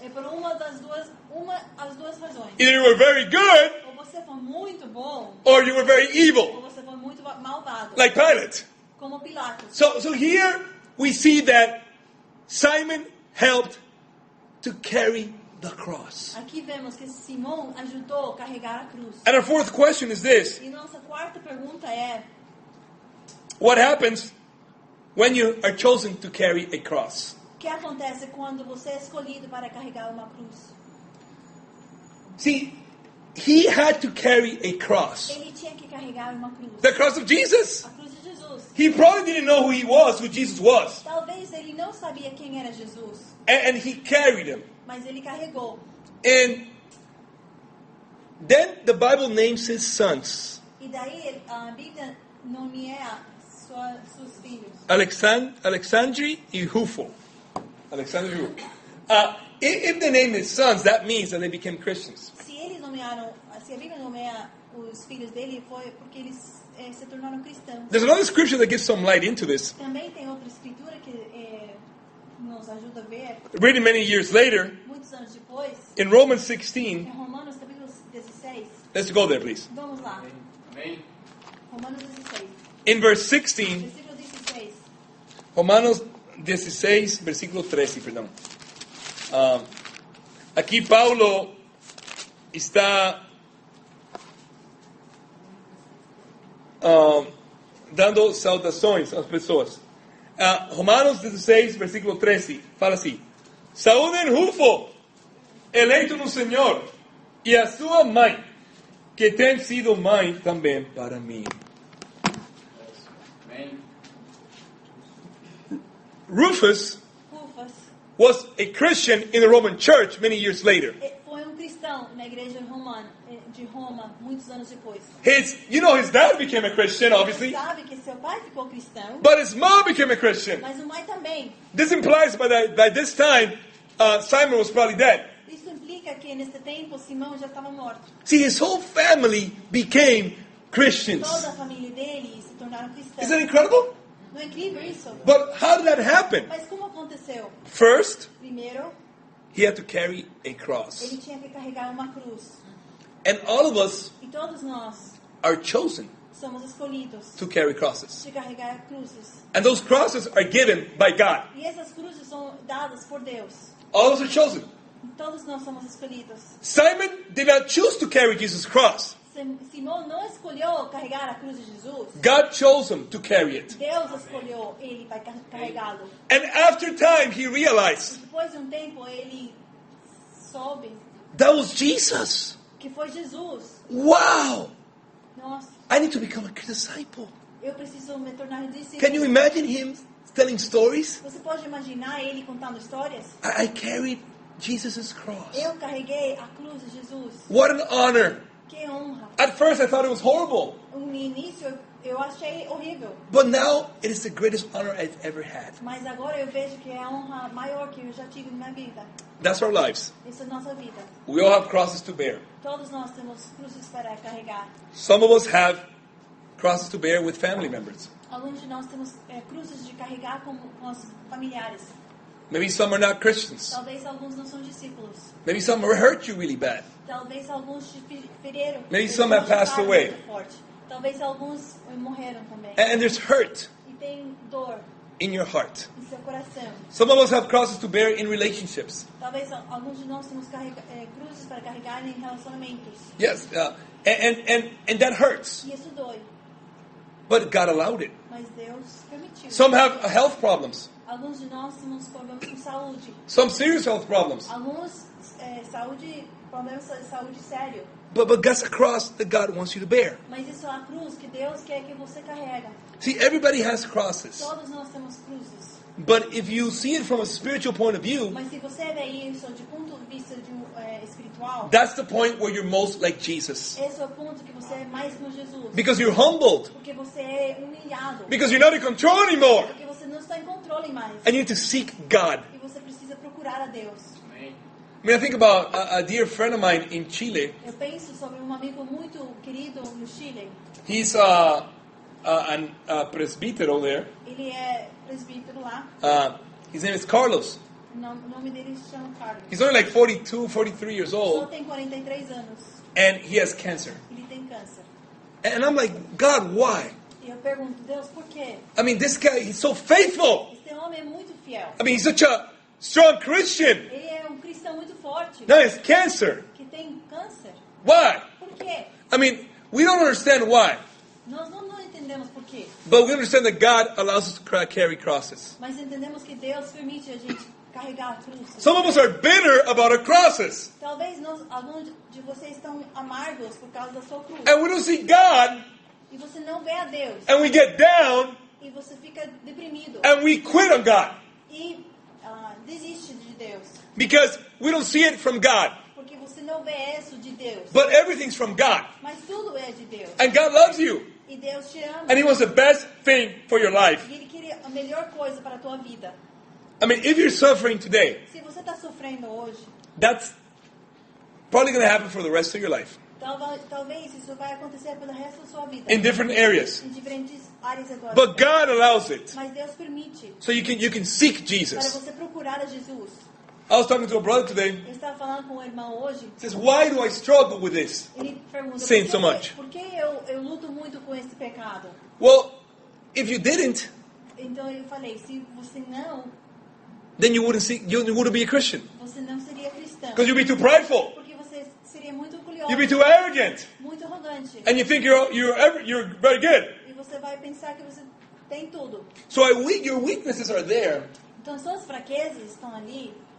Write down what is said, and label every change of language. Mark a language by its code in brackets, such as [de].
[pt] é por as duas razões. [en] Either you were very good [pt] Ou você foi muito bom, [en] or you were very [pt] ou [en] evil, [pt] você foi muito malvado, [en] like Pilate. [pt] como Pilatos. [en] So here we see that Simon helped to carry the cross. [pt] Aqui vemos que Simão ajudou a carregar a cruz. [en] And our fourth question is this: [pt] E nossa quarta pergunta é, [en] what happens when you are chosen to carry a cross? [pt] o que acontece quando você é escolhido para carregar uma cruz? [en] See, he had to carry a cross. [pt] Ele tinha que carregar uma cruz. [en] The cross of Jesus. [pt] A cruz de Jesus. [en] He probably didn't know who he was, who Jesus was. [pt] Talvez ele não sabia quem era Jesus, [en] And he carried him. [pt] mas ele carregou. [en] And then the Bible names his sons, [pt] E daí a Bíblia nomeia seus filhos. Alexandre e Rufo. Alexandre e Rufo. [en] If they named his sons, that means that they became Christians. [pt] Se a Bíblia nomeia os filhos dele, foi porque eles se tornaram cristãos. [en] There's another scripture that gives some light into this. [pt] Também tem outra escritura que nos ajuda a ver, [en] Written many years later, [pt] muitos anos depois, [en] in Romans [pt] em [en] 16. [pt] Romanos capítulo 16. [en] Let's go there, please. [pt] Vamos lá. Amém. Romanos 16. [en] In verse 16, [pt] Versículo 16. Romanos 16, versículo 13, perdão. Aqui Paulo está dando saudações às pessoas. Romanos 16, versículo 13, fala assim: saúdem Rufo, eleito no Senhor, e a sua mãe, que tem sido mãe também para mim. Amém. [en] Rufus was a Christian in the Roman church many years later. [pt] foi cristão na igreja de Roma muitos anos depois. [en] His dad became a Christian, obviously, [pt] Sabe que seu pai ficou cristão, [en] but his mom became a Christian. [pt] mas o mãe também. [en] This implies by this time, Simon was probably dead. [pt] Isso implica que nesse tempo Simão já estava morto. [en] See, his whole family became Christians. [pt] Toda a família dele se tornaram cristãos. [en] Isn't that incredible? [pt] Não é incrível isso? [en] But how did that happen? [pt] Mas como aconteceu? [en] First, [pt] Primeiro, [en] he had to carry a cross. [pt] ele tinha que carregar uma cruz. [en] And all of us [pt] E todos nós [en] are chosen [pt] somos escolhidos [en] to carry crosses. [pt] de carregar cruzes. [en] And those crosses are given by God. [pt] E essas cruzes são dadas por Deus. [en] All of us are chosen. [pt] Todos nós somos escolhidos. [en] Simon did not choose to carry Jesus' cross. [pt] Simão não escolheu carregar a cruz de Jesus. [en] God chose him to carry it. [pt] Deus escolheu ele para carregá-lo. [en] And after time, he realized [pt] Depois de um tempo, ele soube [en] that was Jesus. [pt] que foi Jesus. [en] Wow! [pt] Nossa, [en] I need to become a disciple. [pt] eu preciso me tornar discípulo. [en] Can you imagine him telling stories? [pt] Você pode imaginar ele contando histórias? [en] I carried Jesus' cross. [pt] Eu carreguei a cruz de Jesus. [en] What an honor. [pt] Que honra. [en] At first, I thought it was horrible. [pt] No início, eu achei horrível. [en] But now, it is the greatest honor I've ever had. [pt] Mas agora eu vejo que é a honra maior que eu já tive na minha vida. [en] That's our lives. [pt] Essa é a nossa vida. [en] We all have crosses to bear. [pt] Todos nós temos cruzes para carregar. [en] Some of us have crosses to bear with family members. [pt] Alguns de nós temos cruzes de carregar com os familiares. [en] Maybe some are not Christians. [pt] Talvez alguns não são discípulos. [en] Maybe some hurt you really bad. [pt] Talvez alguns te feriram. [en] Maybe some have passed away. [pt] Forte. Talvez alguns morreram também. [en] And there's hurt [pt] E tem dor [en] in your heart. [pt] em seu coração. [en] Some of us have crosses to bear in relationships. [pt] Talvez alguns de nós temos cruzes para carregar em relacionamentos. [en] Yes, and that hurts. [pt] E isso dói. [en] But God allowed it. [pt] Mas Deus permitiu. [en] Some have health problems. [pt] Alguns de nós temos problemas com saúde. [en] Some serious health problems. [pt] Alguns problemas de saúde sério. [en] But that's a cross that God wants you to bear. [pt] Mas isso é a cruz que Deus quer que você carrega. [en] See, everybody has crosses. [pt] Todos nós temos cruzes. [en] But if you see it from a spiritual point of view, [pt] Mas se você vê isso de ponto de vista espiritual, [en] that's the point where you're most like Jesus. [pt] esse é o ponto que você é mais como Jesus. [en] Because you're humbled. [pt] Porque você é humilhado. [en] Because you're not in control anymore. [pt] Porque você não está em controle mais. [en] And you need to seek God. [pt] E você precisa procurar a Deus. [en] I mean, I think about a dear friend of mine in Chile. [pt] Eu penso sobre um amigo muito querido no Chile. [en] He's a presbítero there. [pt] Ele é presbítero lá. [en] His name is Carlos. [pt] O nome dele se chama Carlos. [en] He's only like 42, 43 years [pt] Só [en] old. [pt] tem 43 anos. [en] And he has cancer. [pt] Ele tem câncer. [en] And I'm like, God, why? [pt] E eu pergunto, Deus, por quê? [en] I mean, this guy, he's so faithful. [pt] Esse homem é muito fiel. [en] I mean, he's such a strong Christian. [pt] Ele é um cristão muito forte. [en] Now he has cancer. [pt] Que tem câncer. [en] Why? [pt] Por quê? [en] I mean, we don't understand why. [pt] Nós não entendemos por quê. [en] But we understand that God allows us to carry crosses. [pt] Mas entendemos que Deus permite a gente carregar a cruz. [en] Some of us are bitter about our crosses. [pt] Talvez alguns de vocês estão amargos por causa da sua cruz. [en] And we don't see God. [pt] E você não vê a Deus. [en] And we get down. [pt] E você fica deprimido. [en] And we quit on God. [pt] E desiste de Deus. [en] Because we don't see it from God. [pt] Porque você não vê isso de Deus. [en] But everything's from God. [pt] Mas tudo é de Deus. [en] And God loves you. [pt] E Deus te ama. [en] And He wants the best thing for your life. [pt] E Ele queria a melhor coisa para a tua vida. [en] I mean, if you're suffering today, [pt] Se você está sofrendo hoje, [en] that's probably going to happen for the rest of your life. [pt] talvez isso vai acontecer pelo resto da sua vida. [en] In different areas. [pt] Em diferentes áreas agora. [en] But God allows it. [pt] Mas Deus permite. [en] So you can seek [pt] Para [en] Jesus. [pt] você procurar a Jesus. [en] I was talking to a brother today. [pt] Eu estava falando com um irmão hoje. [en] He says, why do I struggle with this? [pt] Ele pergunta, [en] Sin so much. [pt] por que eu luto muito com esse pecado? [en] Well, if you didn't, [pt] Então eu falei, se você não, [en] then you wouldn't be a Christian. [pt] você não seria cristão. [en] Because you'd be too prideful. [pt] Porque você seria muito orgulhoso, [en] You'd be too arrogant. [pt] muito arrogante. [en] And you think you're very good. [pt] E você vai pensar que você tem tudo. [en] So your weaknesses are there [pt] Então suas fraquezas estão ali